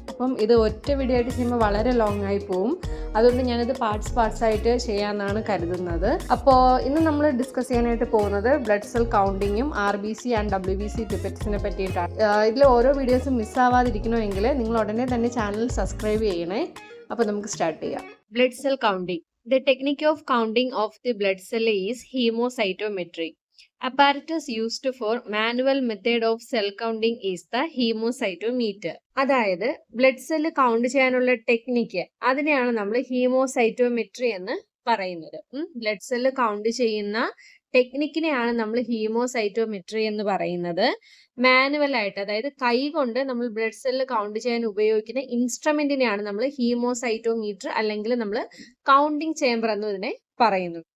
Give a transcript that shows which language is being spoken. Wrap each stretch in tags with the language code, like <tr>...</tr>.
<ml>അപ്പം ഇത് ഒറ്റ വീഡിയോ ആയിട്ട് ചെയ്യുമ്പോൾ വളരെ ലോങ് ആയി പോവും. അതുകൊണ്ട് ഞാനിത് പാർട്സ് ആയിട്ട് ചെയ്യാമെന്നാണ് കരുതുന്നത്. അപ്പോൾ ഇന്ന് നമ്മൾ ഡിസ്കസ് ചെയ്യാനായിട്ട് പോകുന്നത് blood cell കൗണ്ടിങ്ങും RBC and WBC പിപ്പറ്റ്സിനെ പറ്റിയിട്ടാണ്. ഇതിൽ ഓരോ വീഡിയോസും മിസ്സാവാതിരിക്കണമെങ്കിൽ നിങ്ങൾ ഉടനെ തന്നെ ചാനൽ സബ്സ്ക്രൈബ് ചെയ്യണേ. അപ്പോൾ നമുക്ക് സ്റ്റാർട്ട് ചെയ്യാം. Blood cell counting.</ml> <en>The technique of counting of the blood cell is hemocytometry. Apparatus used for manual method of cell counting is the hemocytometer.</en> <ml>അതായത് ബ്ലഡ് സെല്ല് കൗണ്ട് ചെയ്യാനുള്ള ടെക്നിക്ക്, അതിനെയാണ് നമ്മൾ ഹീമോസൈറ്റോമെട്രി എന്ന് പറയുന്നത്. ബ്ലഡ് സെല്ല് കൗണ്ട് ചെയ്യുന്ന ടെക്നിക്കിനെയാണ് നമ്മൾ ഹീമോസൈറ്റോമെട്രി എന്ന് പറയുന്നത്. മാനുവൽ ആയിട്ട്, അതായത് കൈ കൊണ്ട് നമ്മൾ ബ്ലഡ് സെല്ല് കൗണ്ട് ചെയ്യാൻ ഉപയോഗിക്കുന്ന ഇൻസ്ട്രുമെന്റിനെയാണ് നമ്മൾ ഹീമോസൈറ്റോമീറ്റർ അല്ലെങ്കിൽ നമ്മൾ കൗണ്ടിങ് ചേംബർ എന്ന് ഇതിനെ പറയുന്നു.</ml>